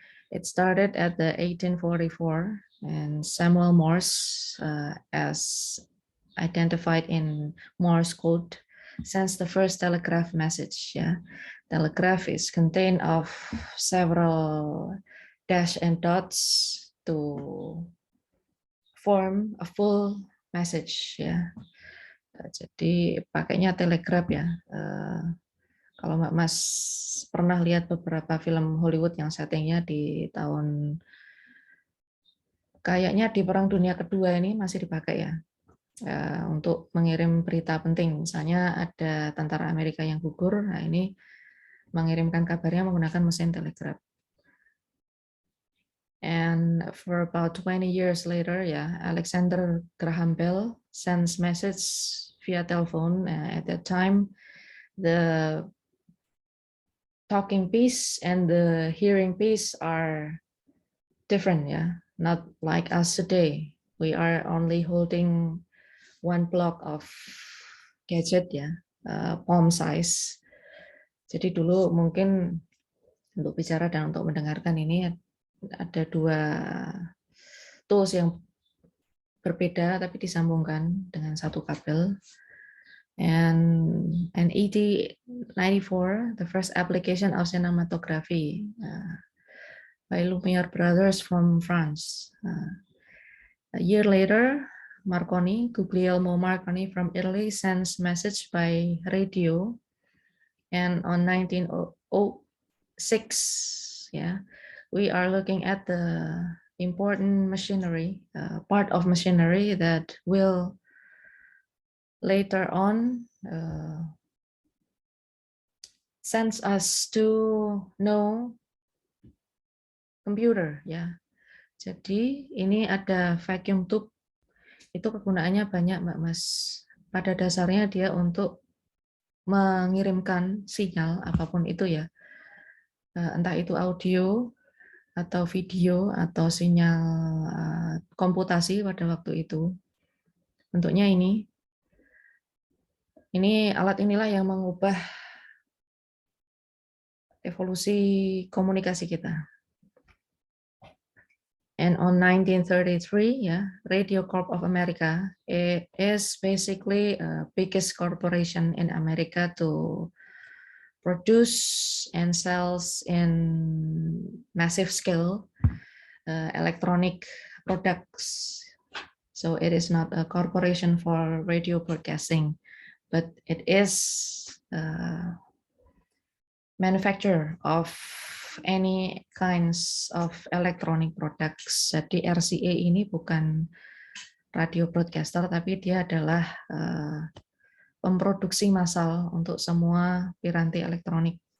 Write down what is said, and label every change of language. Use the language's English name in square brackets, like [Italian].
[English] It started at the 1844, and Samuel Morse, as identified in Morse code, sends the first telegraph message. Yeah, telegraph is contained of several dash and dots to form a full message. [Indonesian] Yeah, jadi pakainya telegraph ya. Kalau Mbak Mas pernah lihat beberapa film Hollywood yang settingnya di tahun kayaknya di Perang Dunia Kedua ini masih dipakai ya. Untuk mengirim berita penting, misalnya ada tentara Amerika yang gugur, nah ini mengirimkan kabarnya menggunakan mesin telegraph. [English] And for about 20 years later, ya, Alexander Graham Bell sends message via telephone. At that time, the talking piece and the hearing piece are different, yeah, not like us today. We are only holding one block of gadget ya, palm size. [Indonesian] Jadi dulu mungkin untuk bicara dan untuk mendengarkan ini ada dua tools yang berbeda tapi disambungkan dengan satu kabel. [English] And in 1894, the first application of cinematography by Lumiere brothers from France. A year later, Guglielmo Marconi from Italy sends message by radio, and on 1906, yeah, we are looking at the important machinery, part of machinery that will later on sends us to know computer, ya. [Indonesian] Jadi ini ada vacuum tube, itu kegunaannya banyak, Mbak Mas. Pada dasarnya dia untuk mengirimkan sinyal apapun itu ya, entah itu audio atau video atau sinyal komputasi pada waktu itu. Bentuknya ini alat inilah yang mengubah evolusi komunikasi kita. [English] And on 1933, Radio Corp of America is basically the biggest corporation in America to produce and sells in massive scale electronic products. So it is not a corporation for radio broadcasting, but it is a manufacturer of any kinds of electronic products. [Indonesian] Jadi RCA ini bukan radio broadcaster, tapi dia adalah pemproduksi massal untuk semua piranti elektronik.